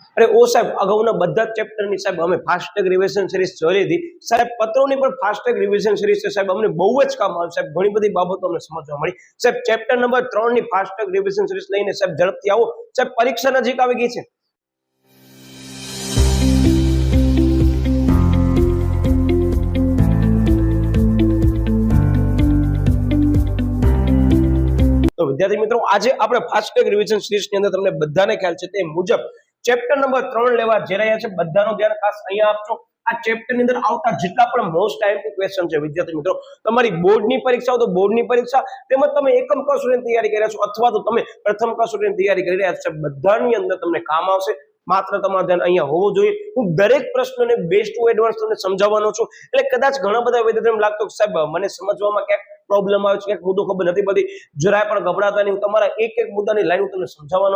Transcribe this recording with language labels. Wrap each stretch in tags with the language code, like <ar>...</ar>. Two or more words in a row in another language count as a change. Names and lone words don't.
<gu>અરે ઓ સાહેબ અગાઉના બધા ચેપ્ટરની સાહેબ અમે</gu> <en>fast track revision series</en> <gu>જોઈ લીધી સાહેબ પત્રોની પણ</gu> <en>fast track revision series</en> <gu>છે સાહેબ અમને બહુ જ કામ આવે સાહેબ ઘણી બધી બાબતો અમને સમજવા મળી સાહેબ</gu> <en>chapter number</en> <gu>3 ની</gu> <en>fast track revision series</en> <gu>લઈને સાહેબ ઝડપથી આવો સાહેબ પરીક્ષા નજીક આવી ગઈ છે</gu> <hi>तो विद्यार्थी मित्रों आज</hi> <gu>આપણે</gu> <en>fast track revision series</en> <gu>ની અંદર તમને બધાને ખ્યાલ છે તે મુજબ</gu> <en>chapter number</en> <gu>3 લેવા જઈ રહ્યા છે બધાનો ધ્યાન ખાસ અહીંયા આપજો આ चैप्टर ની અંદર આવતા જેટલા પણ મોસ્ટ ટાઈમથી ક્વેશ્ચન છે વિદ્યાર્થી મિત્રો તમારી બોર્ડની પરીક્ષાઓ તો બોર્ડની પરીક્ષા તેમજ તમે એકમ કસોટીની તૈયારી કરી રહ્યા છો અથવા તો તમે પ્રથમ કસોટીની તૈયારી કરી રહ્યા છો બધાની અંદર તમને કામ આવશે માત્ર તમારું ધ્યાન અહીંયા હોવું જોઈએ હું દરેક પ્રશ્નને</gu> <en>best to advance</en> <gu>તમને સમજાવવાનો છું એટલે કદાચ ઘણા બધા વિદ્યાર્થીઓને લાગતો કે સાહેબ મને સમજવામાં ક્યાંક પ્રોબ્લેમ આવે છે કે મુદ્દો ખબર નથી પડતી જરાય પણ ગભરાતા નહીં તમારા એક એક મુદ્દાની લાઈન હું તમને સમજાવવાનો</gu>